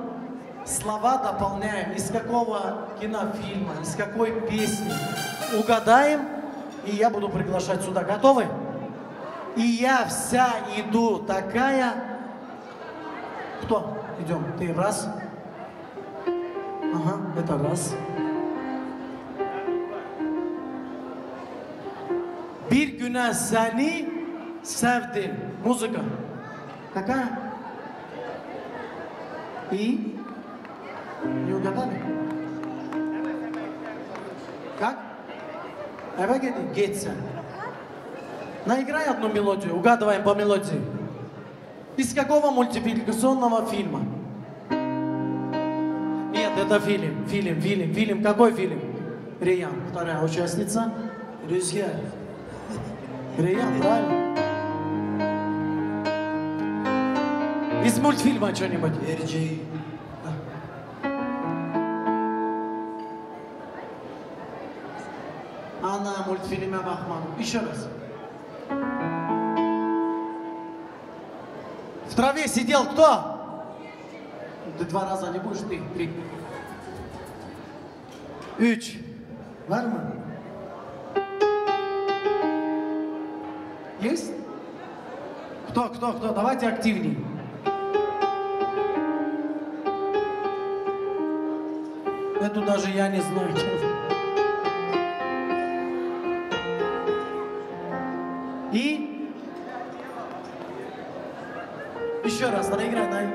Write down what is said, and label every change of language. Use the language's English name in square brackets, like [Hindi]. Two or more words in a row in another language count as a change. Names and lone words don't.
[Russian] Слова дополняем, из какого кинофильма, из какой песни. Угадаем, и я буду приглашать сюда. Готовы? И я вся иду такая... Кто? Идем. Ты раз. Ага, это раз. [Turkish] Bir güne seni sevdim. Muzika. [Russian] Какая? И... Не угадали? Как? Эвегеди, Гетца. Наиграй одну мелодию, угадываем по мелодии. Из какого мультипликационного фильма? Нет, это фильм. Какой фильм? Риян, вторая участница. Рюзгер. Риян, правильно? Из мультфильма что-нибудь? Эрджи. [Turkish] Ana multfilme bakmadım. [Russian] Еще раз. В траве сидел кто? Ты 2 раза не будешь, ты 3. 3. [Turkish] Var mı? [Russian] Есть? Кто? Давайте активнее. Эту даже я не знаю. И еще раз, наиграй.